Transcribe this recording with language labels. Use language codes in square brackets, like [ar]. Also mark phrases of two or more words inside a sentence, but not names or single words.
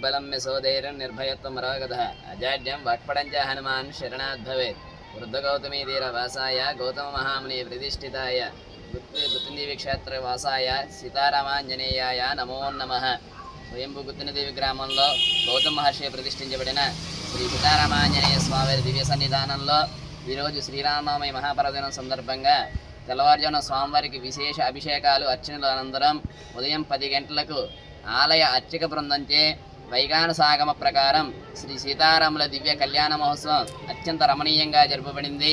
[sa] अदम्य सौधैर्यं निर्भयत्वं मरोगतः अजाड्यं वाक्पडञ्च हनुमान् शरणात् भवेत् वृद्धगौतमी तीरवासाय गौतममहामुनि प्रतिष्ठिताय गुत्तनदेवी क्षेत्रवासाय సీతారామాంజనేయాయ నమో నమః. [te] స్వయంభూ గుత్తినదేవి గ్రామంలో గౌతమ మహర్షి ప్రతిష్ఠించబడిన శ్రీ సీతారామాంజనేయ స్వామి దివ్య సన్నిధానంలో ఈరోజు శ్రీరామనవమి మహాపర్వదినం సందర్భంగా తెల్లవారుజామున స్వామివారికి విశేష అభిషేకాలు అర్చనల అనంతరం ఉదయం 10 గంటలకు ఆలయ అర్చక బృందంచే వైగానసాగమ ప్రకారం శ్రీ సీతారాముల దివ్య కళ్యాణ మహోత్సవం అత్యంత రమణీయంగా జరపబడింది.